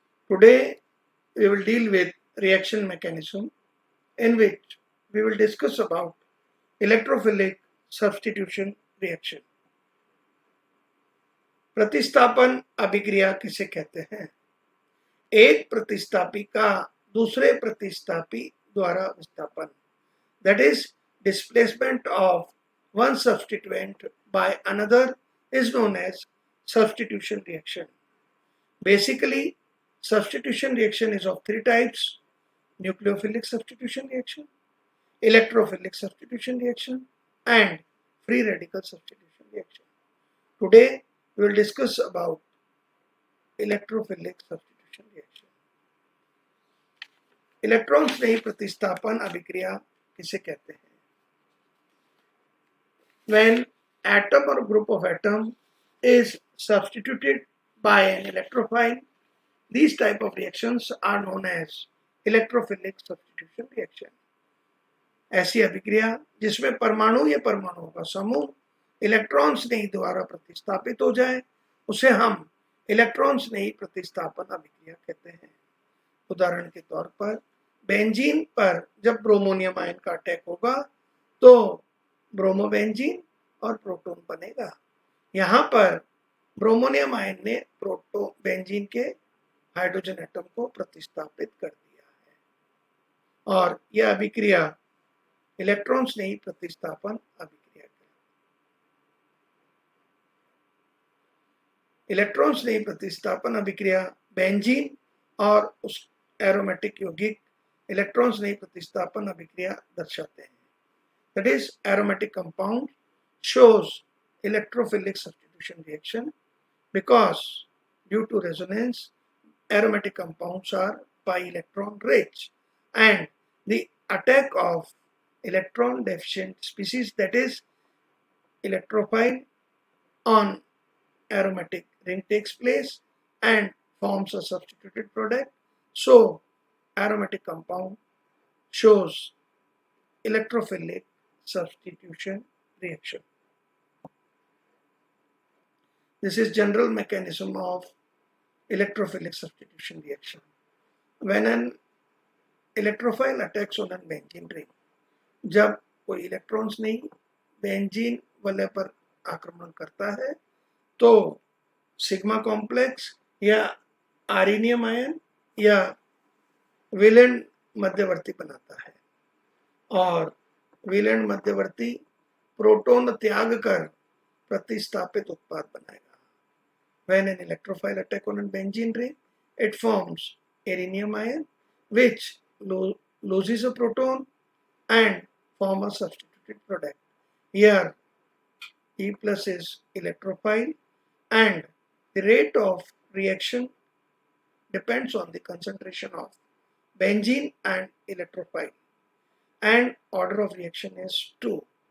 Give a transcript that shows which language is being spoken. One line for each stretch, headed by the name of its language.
English: Today we will deal with reaction mechanism in which we will discuss about electrophilic substitution reaction.
Hindi: प्रतिस्थापन अभिक्रिया किसे कहते हैं? एक प्रतिस्थापी का दूसरे प्रतिस्थापी द्वारा विस्थापन,
English: that is displacement of one substituent by another is known as substitution reaction. Basically, substitution reaction is of three types: nucleophilic substitution reaction, electrophilic substitution reaction, and free radical substitution reaction. Today, we will discuss about electrophilic substitution reaction.
Hindi: Electron स्नेही प्रतिस्थापन अभिक्रिया किसे कहते हैं?
English: When atom or group of atom is substituted by an electrophile, these type of reactions are known as electrophilic substitution reaction.
Hindi: ऐसी अभिक्रिया जिसमें परमाणु या परमाणुओं का समूह इलेक्ट्रॉन स्नेही द्वारा प्रतिस्थापित हो जाए उसे हम इलेक्ट्रॉन स्नेही प्रतिस्थापन अभिक्रिया कहते हैं. उदाहरण के तौर पर बेंजीन पर जब ब्रोमोनियम आयन का अटैक होगा तो ब्रोमोबेंजीन और प्रोटॉन बनेगा. यहाँ पर ब्रोमोनियम आयन ने बेंजीन के हाइड्रोजन एटम को प्रतिस्थापित कर दिया है और यह अभिक्रिया इलेक्ट्रॉन स्नेही प्रतिस्थापन अभिक्रिया है. इलेक्ट्रॉन स्नेही प्रतिस्थापन अभिक्रिया बेंजीन और उस एरोमेटिक यौगिक इलेक्ट्रॉन स्नेही प्रतिस्थापन अभिक्रिया दर्शाते हैं.
English: That is, aromatic compound shows electrophilic substitution reaction because due to resonance, aromatic compounds are pi electron rich, and the attack of electron deficient species, that is electrophile, on aromatic ring takes place and forms a substituted product. So aromatic compound shows electrophilic substitution reaction. This is general mechanism of electrophilic substitution reaction. When an electrophile attacks on a benzene ring,
Hindi: जब कोई electrons नहीं benzene वलय पर आक्रमण करता है तो sigma complex या आर्नियम आयन या विलेंड मध्यवर्ती बनाता है और विलेंड मध्यवर्ती प्रोटॉन त्याग कर प्रतिस्थापित उत्पाद बनाएगा.
English: When an electrophile attack on a benzene ring, it forms arenium ion which loses a proton and form a substituted product. Here E plus is electrophile and the rate of reaction depends on the concentration of benzene and electrophile, and order of reaction is 2.